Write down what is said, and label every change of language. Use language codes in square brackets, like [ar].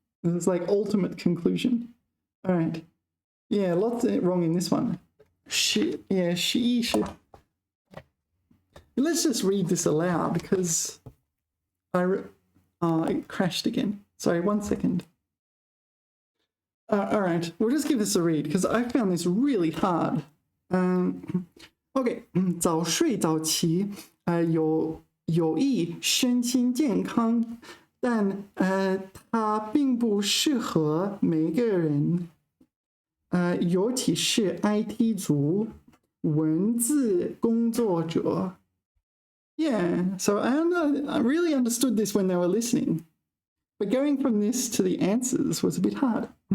[en] It's like ultimate conclusion. All right. Yeah, lots wrong in this one. Yeah, 11. Let's just read this aloud because it crashed again. Sorry, 1 second. All right, we'll just give this a read because I found this really hard. [zh] OK， 早睡早起，有益身心健康，但它并不适合每个人，尤其是 IT 族、文字工作者。 [en] Yeah, so I really understood this when they were listening. But going from this to the answers was a bit hard.